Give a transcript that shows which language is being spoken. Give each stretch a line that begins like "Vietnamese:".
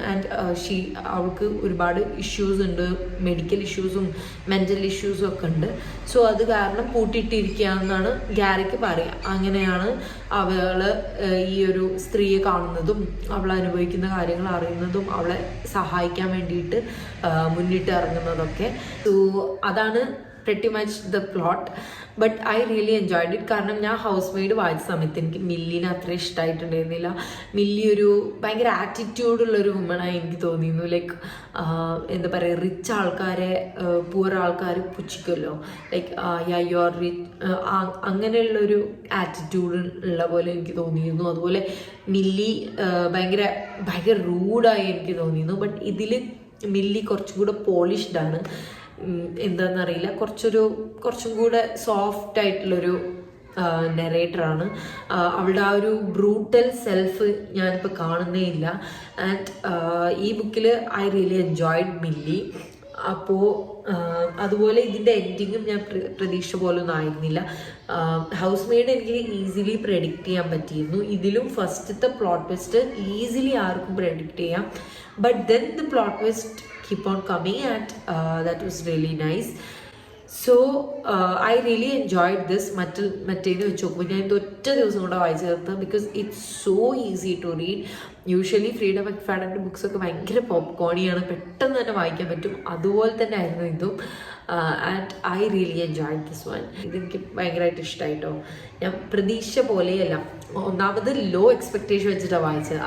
Malayalam: And അവൾക്ക് ഒരുപാട് issues ഉണ്ട്. മെഡിക്കൽ ഇഷ്യൂസും മെൻ്റൽ ഇഷ്യൂസും ഒക്കെ ഉണ്ട്. സോ അത് കാരണം പൂട്ടിയിട്ടിരിക്കുകയെന്നാണ് ഗാരിക്ക് പറയുക. അങ്ങനെയാണ് അവൾ ഈ ഒരു സ്ത്രീയെ കാണുന്നതും അവൾ അനുഭവിക്കുന്ന കാര്യങ്ങൾ അറിയുന്നതും അവളെ സഹായിക്കാൻ വേണ്ടിയിട്ട് മുന്നിട്ട് ഇറങ്ങുന്നതൊക്കെ.
English: so
Malayalam: അതാണ്
English: pretty much the plot, but I really enjoyed it.
Malayalam: കാരണം ഞാൻ ഹൗസ് മെയ്ഡ് വായിച്ച സമയത്ത് എനിക്ക് മില്ലിനെ അത്ര ഇഷ്ടമായിട്ടുണ്ടായിരുന്നില്ല. മില്ലി ഒരു ഭയങ്കര ആറ്റിറ്റ്യൂഡുള്ളൊരു വുമണായി എനിക്ക് തോന്നിയിരുന്നു. ലൈക്ക് എന്താ പറയുക, റിച്ച് ആൾക്കാരെ പൂർ ആൾക്കാർ പുച്ഛിക്കുമല്ലോ.
English: like you are rich,
Malayalam: അങ്ങനെയുള്ളൊരു ആറ്റിറ്റ്യൂഡ് ഉള്ള പോലെ എനിക്ക് തോന്നിയിരുന്നു. അതുപോലെ മില്ലി ഭയങ്കര റൂഡായി എനിക്ക് തോന്നിയിരുന്നു. ബട്ട് ഇതിൽ മില്ലി കുറച്ചും കൂടെ പോളിഷ്ഡാണ്. എന്താണെന്നറിയില്ല, കുറച്ചും കൂടെ സോഫ്റ്റ് ആയിട്ടുള്ളൊരു നെറേറ്ററാണ്. അവളുടെ ആ ഒരു ബ്രൂട്ടൽ സെൽഫ് ഞാനിപ്പോൾ കാണുന്നേ ഇല്ല.
English: and
Malayalam: ഈ ബുക്കിൽ
English: I really enjoyed Millie.
Malayalam: അപ്പോൾ അതുപോലെ ഇതിൻ്റെ എൻഡിങ്ങും ഞാൻ പ്രതീക്ഷ പോലൊന്നും ആയിരുന്നില്ല. ഹൗസ് മെയ്ഡ് എനിക്ക് ഈസിലി പ്രെഡിക്റ്റ് ചെയ്യാൻ പറ്റിയിരുന്നു. ഇതിലും ഫസ്റ്റത്തെ പ്ലോട്ട് ട്വിസ്റ്റ് ഈസിലി ആർക്കും പ്രെഡിക്റ്റ് ചെയ്യാം.
English: But then the plot twist keep on coming and that was really nice. So I really enjoyed this.
Malayalam: മറ്റേത് വെച്ച് നോക്കുമ്പോൾ ഞാൻ ഇത് ഒറ്റ ദിവസം കൂടെ വായിച്ചു തീർത്തത്
English: Because it's so easy to read.
Malayalam: Usually ഫ്രീഡ മെക്ഫാഡൻ്റെ ബുക്സൊക്കെ ഭയങ്കര പോപ്കോണിയാണ്, പെട്ടെന്ന് തന്നെ വായിക്കാൻ പറ്റും. അതുപോലെ തന്നെ ആയിരുന്നു ഇതും.
English: And I really enjoyed this one.
Malayalam: ഇതെനിക്ക് ഭയങ്കരമായിട്ട് ഇഷ്ടമായിട്ടോ. ഞാൻ പ്രതീക്ഷ പോലെയല്ല, ഒന്നാമത് ലോ എക്സ്പെക്റ്റേഷൻ വെച്ചിട്ടാണ് വായിച്ചത്.